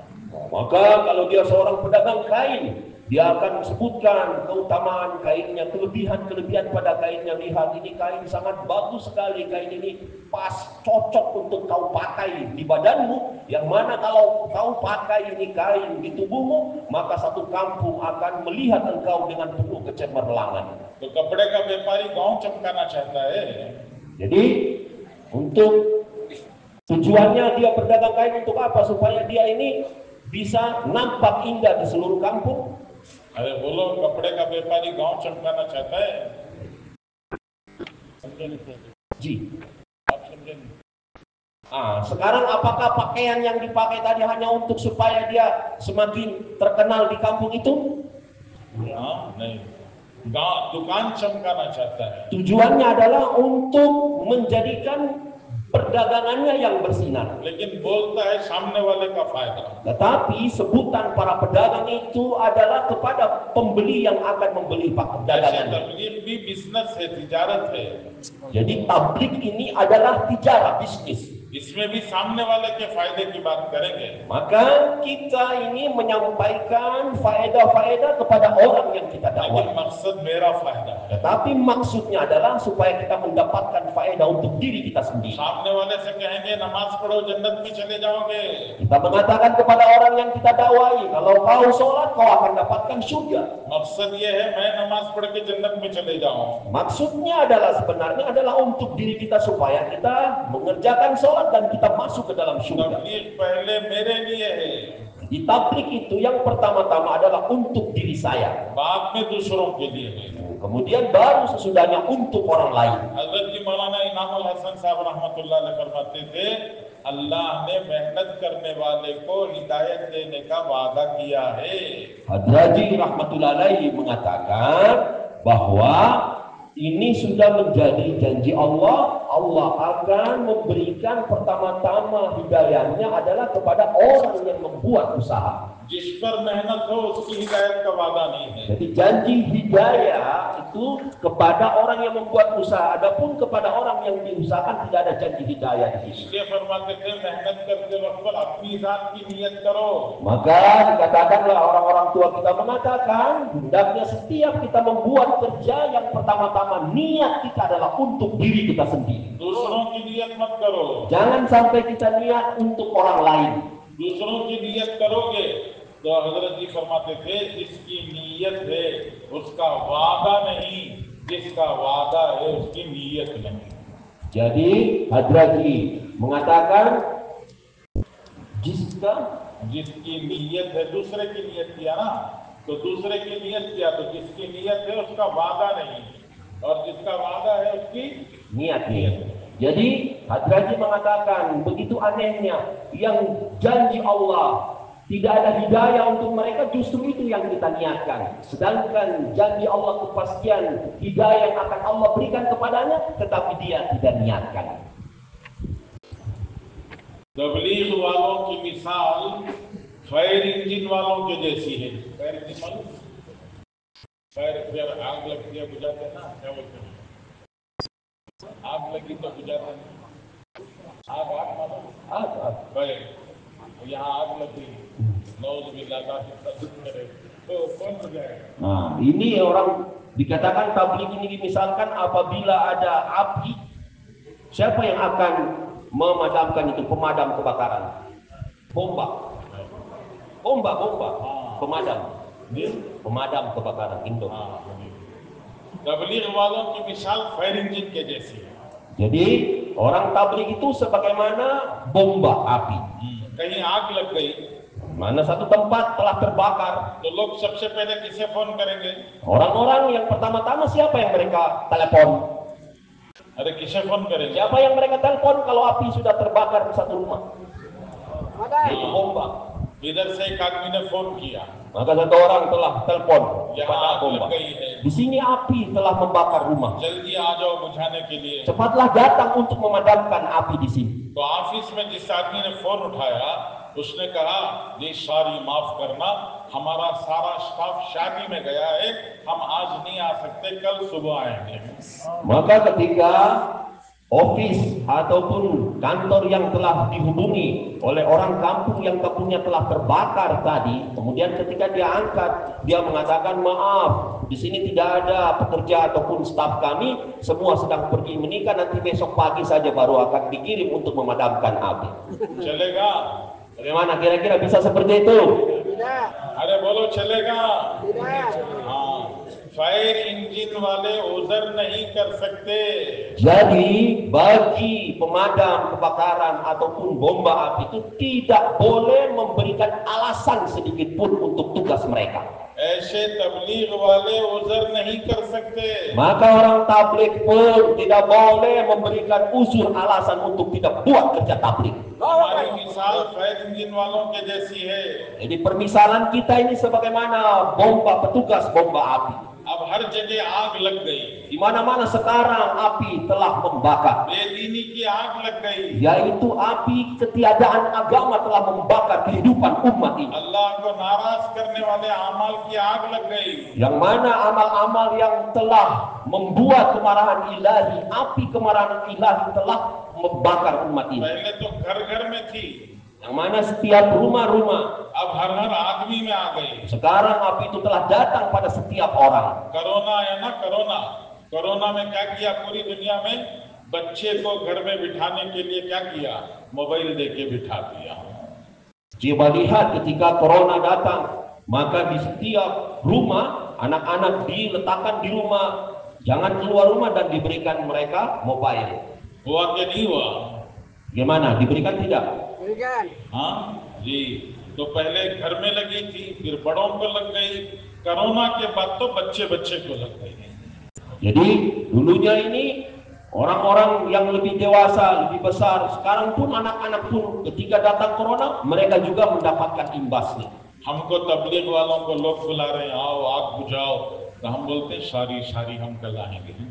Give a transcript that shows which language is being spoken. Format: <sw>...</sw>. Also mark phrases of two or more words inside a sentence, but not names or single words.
<id>Maka kalau dia seorang pedagang kain, dia akan sebutkan keutamaan kainnya, kelebihan-kelebihan pada kainnya. Lihat, ini kain sangat bagus sekali, kain ini pas, cocok untuk kau pakai di badanmu. Yang mana kalau kau pakai ini kain di tubuhmu, maka satu kampung akan melihat engkau dengan penuh kecemerlangan.</id> <hi>तो कपड़े का व्यापारी गांव चमकाना चाहता है.</hi> <id>Jadi untuk tujuannya dia berdagang kain untuk apa? Supaya dia ini bisa nampak indah di seluruh kampung.</id> <hi>अरे बोलो, कपड़े का व्यापारी गांव चमकाना चाहता है. Ji. आप समझे नहीं?</hi> <id>Sekarang apakah pakaian yang dipakai tadi hanya untuk supaya dia semakin terkenal di kampung itu?</id> <hi>हाँ, नहीं. दुकान चमकाना चाहता है.</hi> <id>Tujuannya adalah untuk menjadikan perdagangannya yang bersinar.</id> <hi>लेकिन बोलता है सामने वाले का फायदा.</hi> <id>Tetapi sebutan para pedagang itu adalah kepada pembeli yang akan membeli</id> <hi>जैसे</hi> <id>dagangannya.</id> <hi>तबलीग भी बिजनेस है, तिजारत है.</hi> <id>Jadi tablik ini adalah tijarah, bisnis.</id> <hi>इसमें भी सामने वाले के फायदे की बात करेंगे.</hi> <id>Maka kita ini menyampaikan faedah-faedah kepada orang yang kita</id> <hi>लेकिन</hi> <id>dakwai.</id> <hi>मकसद मेरा फायदा है.</hi> <id>Tetapi maksudnya adalah supaya kita mendapatkan faedah untuk diri kita sendiri.</id> <hi>सामने वाले से कहेंगे नमाज पढ़ो जन्नत में चले जाओगे.</hi> <id>Kita mengatakan kepada orang yang kita dakwai, kalau kau sholat kau akan dapatkan surga.</id> <hi>मकसद ये है मैं नमाज पढ़ के जन्नत में चले जाऊं.</hi> <id>Maksudnya adalah sebenarnya adalah untuk diri kita supaya kita mengerjakan sholat dan kita masuk ke dalam surga.</id> <hi>तबलीग पहले मेरे लिए है,</hi> <id>Di tablik itu yang pertama-tama adalah untuk diri saya.</id> <hi>बाद में दूसरों के लिए है.</hi> <id>Kemudian baru sesudahnya untuk orang lain.</id> <hi>हजरत जी मौलाना इनामुल हसन साहब</hi> <ar>رحمة الله عليه</ar> <hi>फरमाते थे, अल्लाह ने मेहनत करने वाले को हिदायत देने का वादा किया है.</hi> <id>Hadraji</id> <ar>رحمة الله عليه</ar> <id>mengatakan bahwa ini sudah menjadi janji Allah. Allah akan memberikan pertama-tama hidayahnya adalah kepada orang yang membuat usaha.</id> <hi>जिस पर मेहनत हो उसकी हिदायत का वादा नहीं है.</hi> <id>Jadi janji hidayah itu kepada orang yang membuat usaha. Adapun kepada orang yang diusahakan tidak ada janji hidayah di sini.</id> <hi>इसलिए फरमाते थे मेहनत करते वक्त पर अपनी जात की नियत करो.</hi> <id>Maka dikatakanlah orang-orang tua kita mengatakan hendaknya setiap kita membuat kerja yang pertama-tama niat kita adalah untuk diri kita sendiri.</id> <hi>दूसरों की नियत मत करो.</hi> <id>Jangan sampai kita niat untuk orang lain.</id> <hi>दूसरों की नियत करोगे तो हजरत जी फरमाते थे जिसकी नियत है उसका वादा नहीं, जिसका वादा है उसकी नियत नहीं.</hi> <id>Jadi Hadraji mengatakan</id> <hi>जिसकी नियत है, दूसरे की नियत किया ना, तो दूसरे की नियत किया तो जिसकी नियत है उसका वादा नहीं, और जिसका वादा है उसकी</hi> <id>niat. Jadi Hadraji mengatakan begitu anehnya yang janji Allah tidak ada hidayah untuk mereka, justru itu yang kita niatkan. Sedangkan janji Allah kepastian hidayah yang akan Allah berikan kepadanya, tetapi dia tidak niatkan.</id> <hi>तबलीग वालों की मिसाल</hi> <en>fire engine</en> <hi>वालों के जैसी है.</hi> <en>fire engine</en> <hi>मालूम? फायर आग लगती है बुझाते हैं ना, क्या बोलते हैं? आग लगी तो बुझाते हैं. आग मालूम? फायर. यहाँ आग लगी, नौजुबिल्लाह तो कौन बुझाएगा?</hi> <id>Nah, ini orang dikatakan tabligh ini misalkan apabila ada api, siapa yang akan memadamkan itu? Pemadam kebakaran. Bomba, pemadam. Pemadam kebakaran Indo.</id> <hi>तबलीग वालों की मिसाल</hi> <en>fire engine</en> <hi>के जैसी है.</hi> <id>Jadi orang tabligh itu sebagaimana bomba api.</id> <hi>कहीं आग लग गई</hi> <id>Mana satu tempat telah terbakar,</id> <hi>तो लोग सबसे पहले किसे फोन करेंगे?</hi> <id>orang-orang yang pertama-tama siapa yang mereka telepon?</id> <hi>अरे किसे फोन करेंगे?</hi> <id>Siapa yang mereka telepon kalau api sudah terbakar di satu rumah? Itu bomba.</id> <hi>इधर से एक आदमी ने फोन किया,</hi> <id>Maka satu orang telah telepon</id> <hi>यहाँ</hi> <id>kepada</id> <hi>आग</hi> <id>bomba.</id> <hi>लग गई है,</hi> <id>Di sini api telah membakar rumah.</id> <hi>जल्दी आ जाओ बुझाने के लिए.</hi> <id>Cepatlah datang untuk memadamkan api di sini.</id> <hi>तो ऑफिस में जिस आदमी ने फोन उठाया उसने कहा जी सॉरी माफ करना, हमारा सारा स्टाफ शादी में गया है, हम आज नहीं आ सकते, कल सुबह आएंगे.</hi> <id>Maka ketika office ataupun kantor yang telah dihubungi oleh orang kampung yang kampungnya telah terbakar tadi, kemudian ketika dia angkat, dia mengatakan maaf, di sini tidak ada pekerja ataupun staf kami, semua sedang pergi menikah, nanti besok pagi saja baru akan dikirim untuk memadamkan api.</id> <hi>चलेगा?</hi> <id>Bagaimana kira-kira bisa seperti itu? tidak,</id> <hi>अरे बोलो चलेगा?</hi> <id>tidak.</id> <hi>हाँ,</hi> <en>fire engine</en> <hi>वाले उधर नहीं कर सकते।</hi> <id>Jadi bagi pemadam kebakaran ataupun bomba api itu tidak boleh memberikan alasan sedikit pun untuk tugas mereka.</id> <hi>ऐसे तबलीग वाले उधर नहीं कर सकते।</hi> <id>Maka orang tabligh pun tidak boleh memberikan uzur alasan untuk tidak buat kerja tabligh.</id> <hi>हमारी मिसाल</hi> <en>fire engine</en> <hi>वालों के जैसी है।</hi> <id>Jadi permisalan kita ini sebagaimana petugas bomba api.</id> <hi>अब हर जगह आग लग गई,</hi> <id>Di mana-mana sekarang api telah membakar.</id> <hi>बेदीनी की आग लग गई।</hi> <id>Yaitu api ketiadaan agama telah membakar kehidupan umat ini.</id> <hi>अल्लाह को नाराज करने वाले अमाल की आग लग गई।</hi> <id>Yang mana amal-amal yang telah membuat kemarahan ilahi, api kemarahan ilahi telah membakar umat ini.</id> <hi>पहले तो घर घर में थी,</hi> <id>Yang mana setiap rumah-rumah,</id> <hi>अब हर हर आदमी में आ गई।</hi> <id>sekarang api itu telah datang pada setiap orang.</id> <hi>कोरोना है ना, कोरोना कोरोना में क्या किया पूरी दुनिया में? बच्चे को घर में बिठाने के लिए क्या किया? मोबाइल देके बिठा दिया।</hi> <id>Coba lihat ketika corona datang, maka di setiap rumah anak-anak diletakkan di rumah, jangan keluar rumah dan diberikan mereka mobile.</id> <hi>हुआ कि नहीं हुआ?</hi> <id>Gimana? Diberikan tidak? Berikan.</id> <hi>हाँ जी, तो पहले घर में लगी थी, फिर बड़ों को लग गई, कोरोना के बाद तो बच्चे बच्चे को लग गई।</hi> <id>Jadi dulunya ini orang-orang yang lebih dewasa, lebih besar, sekarang pun anak-anak pun ketika datang corona, mereka juga mendapatkan imbasnya.</id> <hi>हमको तबलीग वालों को लोग बुला रहे हैं, आओ आग बुझाओ, तो हम बोलते हैं</hi> <en>sorry sorry</en> <hi>हम कल आएंगे।</hi>